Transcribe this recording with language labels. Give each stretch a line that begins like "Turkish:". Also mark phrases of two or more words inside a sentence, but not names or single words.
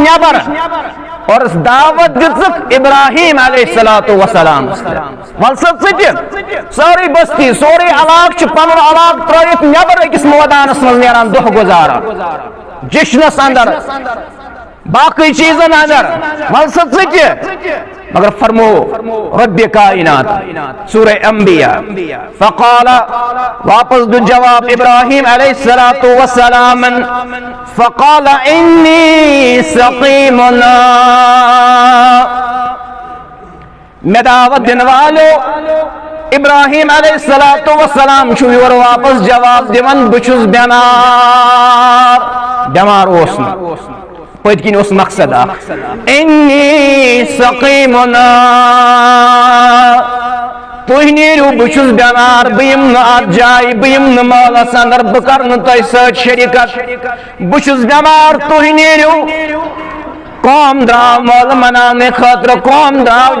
Kashmiri: نٮ۪بر اور دعوت دِژٕکھ ابراہیم
Arabic: علیہ الصلوۃ والسلام
Kashmiri: ول سا ژٕ سٲرٕے بستی سورُے علاقہٕ چھُ پنُن علاقہٕ ترٲیِتھ نٮ۪بر أکِس مٲدانس منٛز نیران دۄہ گُزاران جشنس اندر باقی چیزن اندر ول سا ژٕ مگر فرمو رب کائنات سورہ انبیاء فقال واپس دو جواب ابراہیم
Arabic: علیہ الصلوۃ والسلام فقال انی سقیم
Kashmiri: میں دعوت دن والو ابراہیم
Arabic: علیہ الصلوۃ والسلام
Kashmiri: چھُ یورٕ واپس جواب دِوان بہٕ چھُس بٮ۪مار اوس نہٕ پٔتۍ کِنۍ اوس مقصد اکھ
Arabic: انی سقیم
Kashmiri: تُہۍ نیٖرِو بہٕ چھُس بٮ۪مار بہٕ یِمہٕ نہٕ اَتھ جایہِ بہٕ یِمہٕ نہٕ مٲلَس اندر بہٕ کَرٕ نہٕ تۄہہِ سۭتۍ شریٖکت بہٕ چھُس بٮ۪مار تُہۍ نیٖرِو قوم درٛاو مٲلہٕ مناونہٕ خٲطرٕ قوم درٛاو